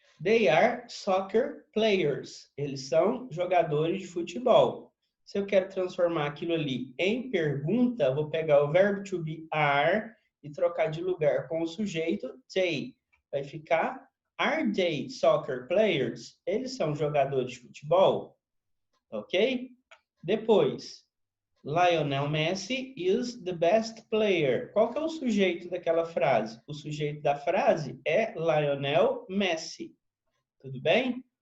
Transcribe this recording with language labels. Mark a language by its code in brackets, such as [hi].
[en] They are soccer players. [pt] Eles são jogadores de futebol. Se eu quero transformar aquilo ali em pergunta, vou pegar o verbo to be are e trocar de lugar com o sujeito they. Vai ficar [en] Are they soccer players? [pt] Eles são jogadores de futebol? Ok? [en] Depois, Lionel Messi is the best player. [pt] Qual que é o sujeito daquela frase? O sujeito da frase é Lionel Messi. Tudo bem?